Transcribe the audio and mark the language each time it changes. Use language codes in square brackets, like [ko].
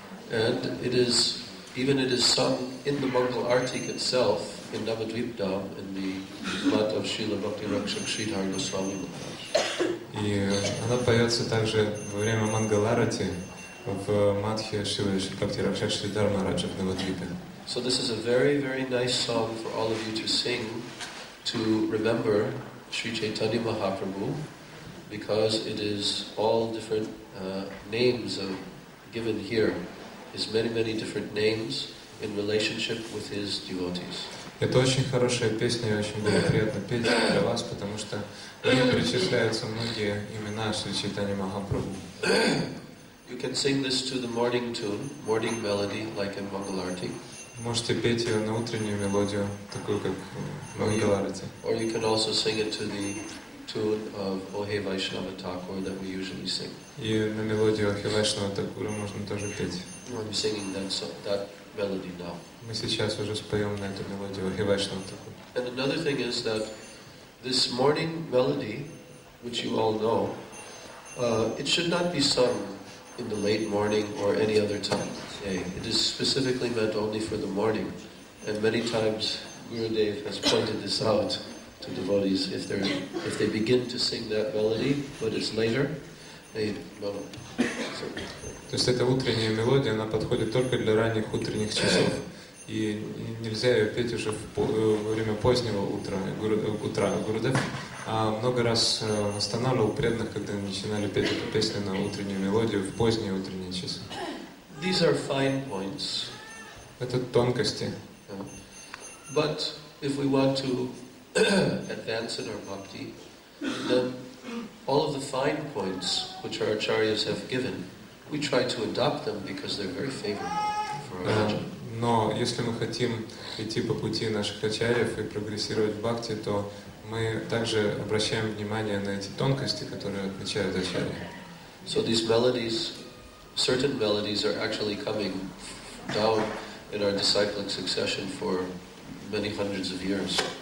[en] And it is sung in the Mangal Artik itself in Navadvip Dham in the Mat of Srila Bhakti Rakshak Sridhar Goswami Maharaj. [ru] И она поется также во время Мангаларати в Мадхе Шилы Бхакти Ракшак Шридхар Махараджа в Навадвипе. [en] So this is a very, very nice song for all of you to sing to remember Sri Chaitanya Mahaprabhu, because it is all different names given here. Is many, many different names in relationship with his devotees. [ru] Это очень хорошая песня, и очень было приятно петь для вас, потому что в ней перечисляются многие имена Шри Чайтанья Махапрабху. [en] You can sing this to the morning tune, morning melody, like in Mangalarti. [ru] Можете петь ее на утреннюю мелодию, такую как в Мангаларати. [en] Or you can also sing it to the tune of Ohe Vaishnava Thakur that we usually sing. [ru] И на мелодию Охи Вайшнава Такура можно тоже петь. [en] I'm singing that melody now. [ru] Мы сейчас уже споем на эту мелодию Охи Вайшнава Такура. [en] And another thing is that this morning melody, which you all know, it should not be sung in the late morning or any other time. It is specifically meant only for the morning, and many times Gurudev has pointed this out to devotees. If they begin to sing that melody, but it's later, no. [ru] То есть эта утренняя мелодия, она подходит только для ранних утренних часов. И нельзя ее петь уже во время позднего утра. Гурудев много раз останавливал преданных, когда начинали петь эту песню на утреннюю мелодию в поздние утренние часы. [en] These are fine points. [ru] Это тонкости. [en] But if we want to advance in our bhakti, then all of the fine points which our acharyas have given, we try to adopt them because they're very favorable for our bhajan. [ru] Но если мы хотим идти по пути наших ачарьев и прогрессировать в бхакти, то мы также обращаем внимание на эти тонкости, которые отличают ачарьи. [en] So these melodies, certain melodies are actually coming down in our disciplic succession for many hundreds of years.